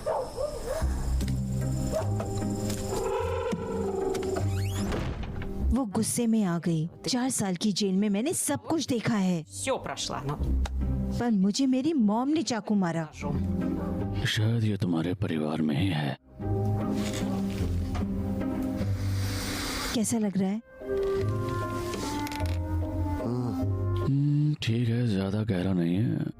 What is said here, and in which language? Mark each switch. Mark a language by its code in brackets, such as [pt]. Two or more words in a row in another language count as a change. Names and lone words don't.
[hi] वो गुस्से में आ गई। 4 साल की जेल में मैंने सब कुछ देखा है, [ru] Все прошла, но [hi] पर मुझे मेरी मॉम ने चाकू मारा। शायद ये तुम्हारे परिवार में ही है। कैसा लग रहा है? ठीक है, ज्यादा गहरा नहीं है।